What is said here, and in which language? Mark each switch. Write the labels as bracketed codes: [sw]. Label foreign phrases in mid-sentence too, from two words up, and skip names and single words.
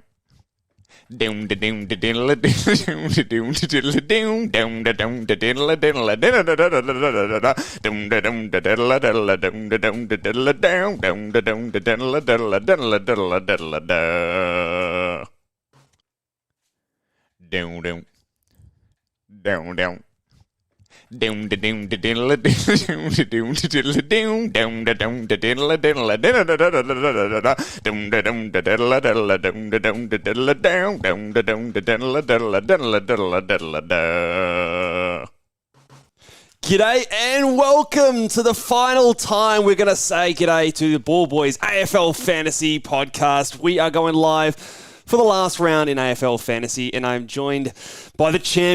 [en] Down da down da diddle down da down da diddle down down da down da diddle diddle down da down da diddle diddle down da down da diddle down down da down da diddle diddle diddle diddle diddle da down down down down. Down da down da diddle down da down da diddle down down da down da diddle diddle down da down da diddle diddle down da down da diddle down down da down da diddle diddle diddle diddle diddle da. G'day and welcome to the final time we're going to say g'day to the Ball Boys AFL Fantasy Podcast. We are going live for the last round in AFL Fantasy, and I'm joined by the champion.